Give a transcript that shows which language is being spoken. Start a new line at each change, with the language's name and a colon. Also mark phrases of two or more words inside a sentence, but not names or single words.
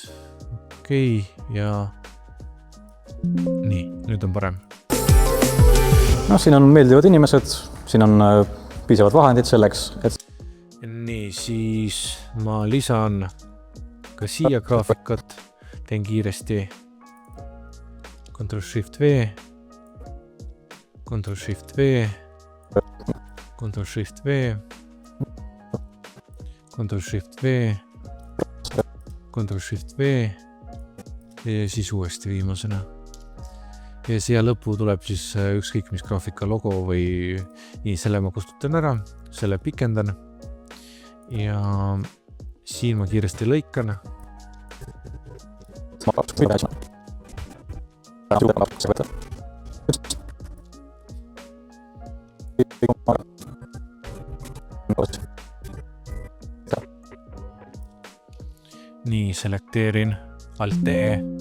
Estonian: Okei, ja nii, nüüd on parem. Siin on meeldivad inimesed, siin on piisavad vahendid selleks, et... Nii, siis ma lisan ka siia graafikat, teen kiiresti Ctrl-Shift-V, Ctrl-Shift-V, Ctrl-Shift-V, Ctrl-Shift-V, Ctrl-Shift-V ja siis uuesti viimasena. Ja siia lõppu tuleb siis ükskõik mis graafika logo või nii, selle ma kustutan ära, selle pikendan ja siin ma kiiresti lõikan. Nii, selekteerin Alt-E.